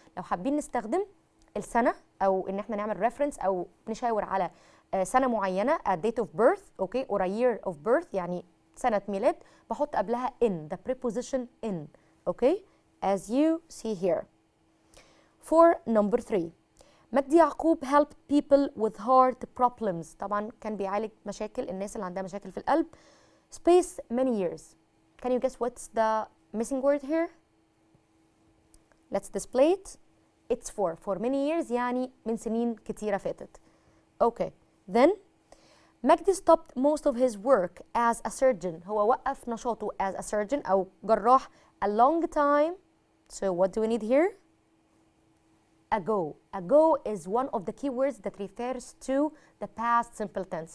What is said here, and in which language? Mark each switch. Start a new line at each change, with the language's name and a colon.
Arabic: لو حابين نستخدم السنة أو إن احنا نعمل reference أو نشاور على سنة معينة
English: a date of birth,
Arabic: okay, or a year of birth, يعني سنة ميلاد, بحط قبلها in,
English: the preposition in, okay, as you see here. For number 3, مجدي يعقوب helped people with heart problems.
Arabic: طبعا كان بيعالج مشاكل الناس اللي عندها مشاكل في القلب.
English: Space many years. Can you guess what's the missing word here? Let's display it. It's for many years,
Arabic: يعني من سنين كتيرة فاتت.
English: Okay, then Magdi stopped most of his work as a surgeon.
Arabic: هو وقف نشاطه
English: as a surgeon
Arabic: أو جراح a long time.
English: So what do we need here? Ago. Ago is one of the key words that refers to the past simple tense.